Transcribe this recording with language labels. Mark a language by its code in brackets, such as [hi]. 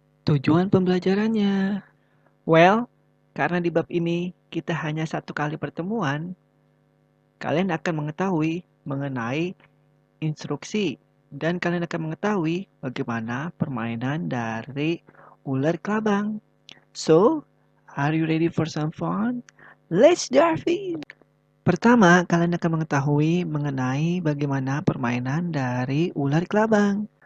[id] Tujuan pembelajarannya. Well, karena di bab ini kita hanya satu kali pertemuan, kalian akan mengetahui mengenai instruksi dan kalian akan mengetahui bagaimana permainan dari ular kelabang. [en] So, are you ready for some fun? Let's dive in! [id] Pertama, kalian akan mengetahui mengenai bagaimana permainan dari ular kelabang.